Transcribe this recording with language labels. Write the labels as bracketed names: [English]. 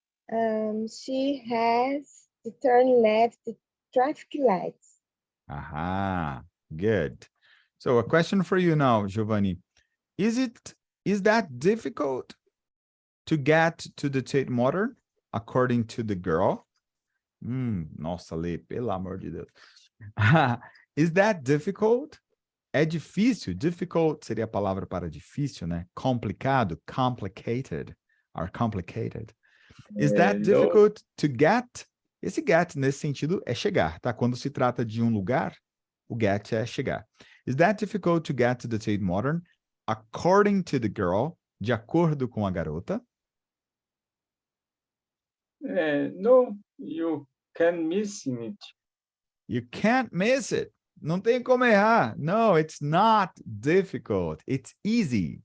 [English] She has to turn left at traffic lights. Aha, good. So a question for you now, Giovanni. Is that difficult to get to the Tate Modern according to the girl? [Portuguese] Nossa, Lê, pelo amor de Deus. [English] Is that difficult? [Portuguese] É difícil. Difficult seria a palavra para difícil, né? [English] Complicado, complicated, or complicated. Is that difficult to get? [Portuguese] Esse get, nesse sentido, é chegar, tá? Quando se trata de um lugar, o get é chegar. [English] Is that difficult to get to the Tate Modern according to the girl? [Portuguese] De acordo com a garota? [English] No, you can miss it. You can't miss it. [Portuguese] Não tem como errar. [English] No, it's not difficult. It's easy.